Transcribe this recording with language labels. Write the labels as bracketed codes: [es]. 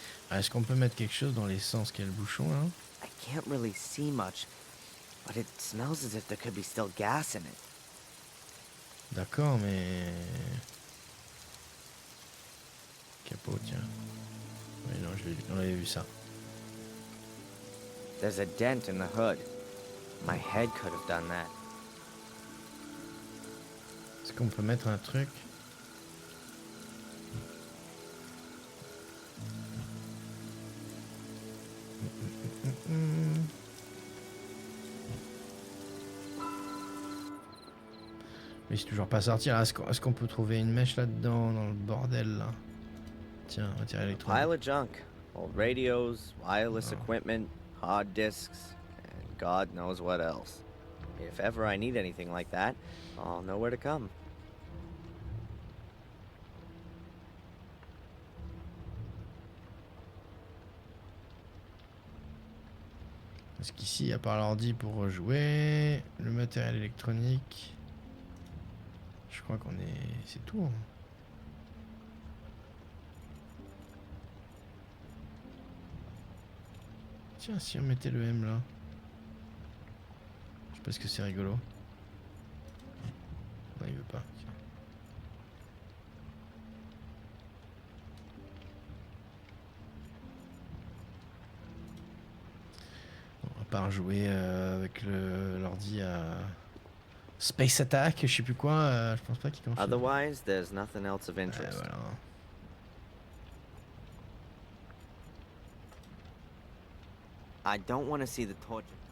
[fr] Est-ce qu'on peut mettre quelque chose dans l'essence qu'il y a le bouchon là? [en] I can't really see much, but it smells as if there could be still gas in it. [fr] D'accord, mais... Capot, tiens. Oui, non, on avait vu ça. [en] There's a dent in the hood. My head could have done that. [fr] Est-ce qu'on peut mettre un truc? Mais c'est toujours pas sortir. Est-ce qu'on peut trouver une mèche là-dedans, dans le bordel là? Tiens, matériel électronique. [en] Pile of junk. Old radios, wireless equipment, hard disks, and God knows what else. If ever I need anything like that, I'll know where to come. [fr] Parce qu'ici, à part l'ordi pour rejouer, le matériel électronique, je crois qu'on est... c'est tout. Hein. Tiens, si on mettait le M là. Je sais pas ce que c'est rigolo. Non, il veut pas. Tiens. On va pas rejouer avec l'ordi à Space Attack, je sais plus quoi. Je pense pas qu'il confie. [en] Otherwise, there's nothing else of interest. [fr] Voilà. [en] I don't want to see the torture.